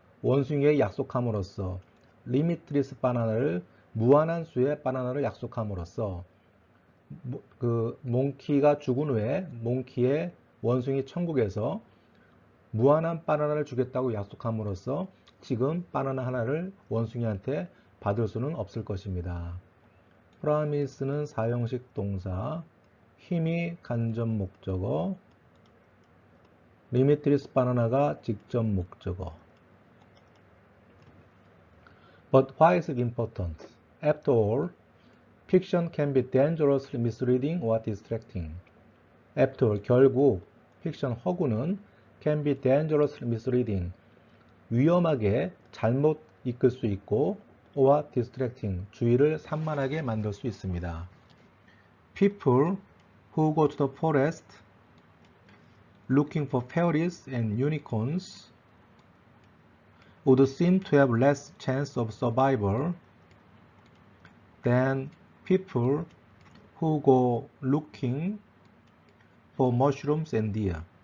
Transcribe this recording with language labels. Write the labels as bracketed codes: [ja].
[ko] 원숭이에게 약속함으로써 limitless 바나나를 무한한 수의 바나나를 약속함으로써 그 몽키가 죽은 후에 몽키의 원숭이 천국에서 무한한 바나나를 주겠다고 약속함으로써 지금 바나나 하나를 원숭이한테 받을 수는 없을 것입니다. promise는 사형식 동사, 힘이 간접 목적어, limitless 바나나가 직접 목적어. [en] But why is it important? After all, fiction can be dangerously misleading or distracting. After all, [ko] 결국 픽션 허구는 [en] can be dangerously misleading, [ko] 위험하게 잘못 이끌 수 있고 [en] or distracting, [ko] 주의를 산만하게 만들 수 있습니다. [en] People who go to the forest looking for fairies and unicorns would seem to have less chance of survival than people who go looking for mushrooms and deer.